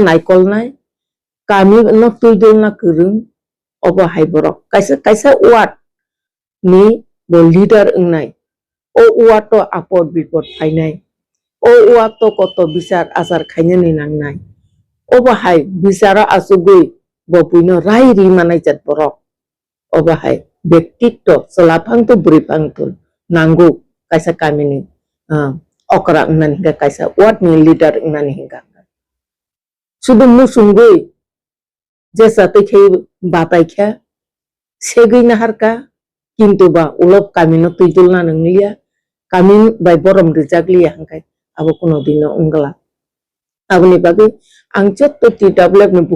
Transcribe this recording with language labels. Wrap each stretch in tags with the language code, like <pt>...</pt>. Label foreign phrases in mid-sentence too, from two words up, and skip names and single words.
<trk>naikolnai kami no tuidolna kurung obo hai borok kaisa ward ni bo leader ungnai o ward to apod bipod phainai o ward to koto bichar achar khainani nangnai obo hai bichara asugui bo puino rai ri manai jat borok obo hai ব্যক্তিত্ব চলাফাংটো বুড়িফাংটো নাঙ্গু কাইসা কামিনি okra ngan hingga kaisa what ni leader ngan hingga sudu musungui jesa te khei batai kha segui na harka kintu ba ulop kamino tuidul na nanglia kamin bai borom rijaglia hangkai abo kuno dino ungala aboni bagi ang chet to ti tablet ni</trk>